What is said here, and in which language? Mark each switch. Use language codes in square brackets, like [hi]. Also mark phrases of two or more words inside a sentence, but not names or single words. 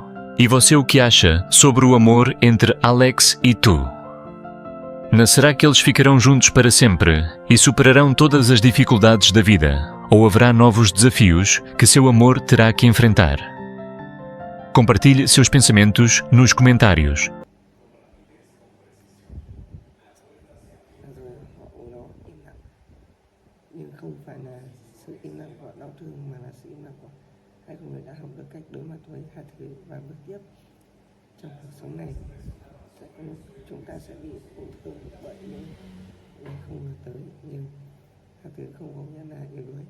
[pt] E você o que acha sobre o amor entre Alex e Tu? Será que eles ficarão juntos para sempre e superarão todas as dificuldades da vida? Ou haverá novos desafios que seu amor terá que enfrentar? Compartilhe seus pensamentos nos comentários. [vi] Rồi họ nó im lặng, nhưng không phải là sự im lặng của đau thương mà là sự im lặng của hai con người đã học được cách đối mặt với hai thứ và bước tiếp trong cuộc sống này. Sẽ có lúc chúng ta sẽ bị tổn thương bởi những người không ngờ tới, nhưng hai thứ không có nghĩa là yếu đuối.